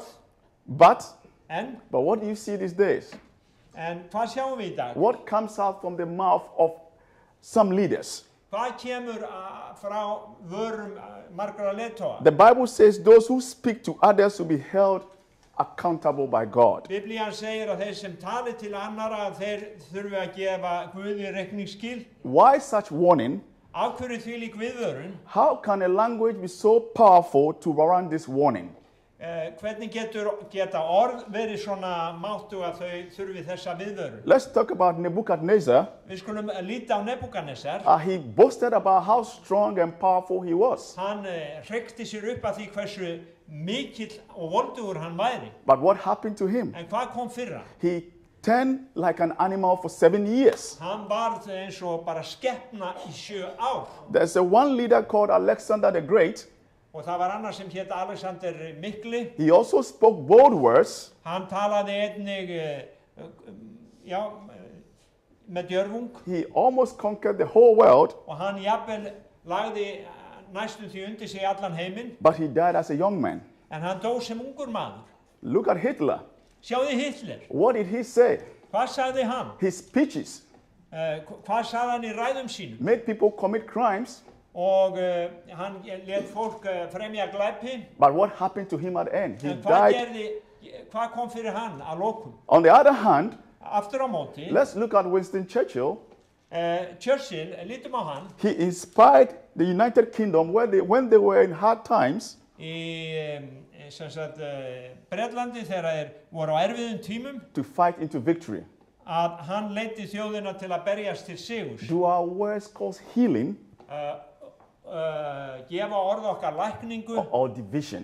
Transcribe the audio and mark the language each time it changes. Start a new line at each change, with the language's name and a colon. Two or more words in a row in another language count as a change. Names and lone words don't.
English: But what do you see these days?
Icelandic: en hvað sjáum við í dag?
English: What comes out from the mouth of some leaders?
Icelandic: Hvað kemur frá vörum margra leiðtoga?
English: The Bible says those who speak to others will be held accountable by God.
Icelandic: Biblían segir að þeir sem tali til annara að þeir þurfi að gefa Guði reikningsskil.
English: Why such warning?
Icelandic: Af hverju þvílík viðvörun?
English: How can a language be so powerful to warrant this warning?
Icelandic: Hvernig geta orð verið svona máttu að þau þurfi þessa viðvörun?
English: Let's talk about Nebuchadnezzar.
Icelandic: Við skulum líta á Nebúkadnesar.
English: He boasted about how strong and powerful he was.
Icelandic: Hann hreykti sér upp að því hversu mikill og voldugur hann væri.
English: But what happened to him?
Icelandic: En hvað kom fyrir hann?
English: He turned like an animal for 7 years.
Icelandic: Hann varð eins og bara skepna í 7 ár.
English: There's one leader called Alexander the Great.
Icelandic: Og það var annar sem hét Alexander Mikli.
English: He also spoke bold words.
Icelandic: Hann talaði einnig, með djörfung.
English: He almost conquered the whole world.
Icelandic: Og hann jafnvel lagði næstum því undir sig allan heiminn.
English: But he died as a young man.
Icelandic: En hann dó sem ungur maður.
English: Look at Hitler.
Icelandic: Sjáðu Hitler.
English: What did he say?
Icelandic: Hvað sagði hann?
English: His speeches
Icelandic: Hvað sagði hann í ræðum sínum?
English: made people commit crimes.
Icelandic: Og hann let fólk fremja glæpi.
English: But what happened to him at the end? He
Icelandic: En hvað
English: died.
Icelandic: hvað kom fyrir hann að lokum?
English: On the other hand,
Icelandic: Aftur á móti,
English: let's look at Winston Churchill. Churchill,
Icelandic: lítum á hann,
English: He inspired the United Kingdom when they were in hard times.
Icelandic: Í Bretlandi þegar þeir voru á erfiðum tímum,
English: To fight into victory.
Icelandic: að hann leiddi þjóðina til að berjast til sigurs.
English: Do our words cause healing
Icelandic: Gefa orð okkar lækningu
English: or division?